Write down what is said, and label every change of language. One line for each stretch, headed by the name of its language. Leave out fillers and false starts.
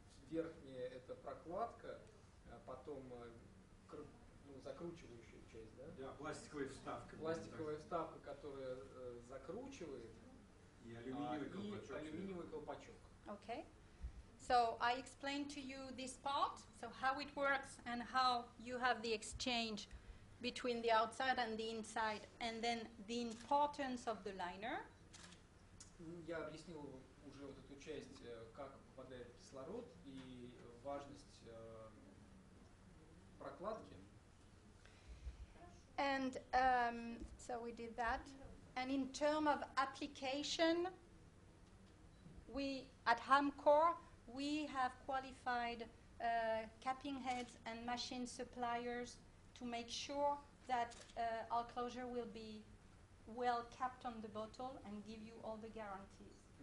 Russian: Верхняя это прокладка, потом закручивающая часть, да? Да, пластиковая вставка. Пластиковая вставка, которая закручивает. И алюминиевый колпачок.
English: Okay. So I explained to you this part, so how it works and how you have the exchange between the outside and the inside, and then the importance of the liner.
Russian: Я объяснил уже вот эту часть, как попадает кислород и важность прокладки.
English: And so we did that. And in terms of application, we at Hamcor we have qualified capping heads and machine suppliers to make sure that our closure will be well capped on the bottle and give you all the guarantees.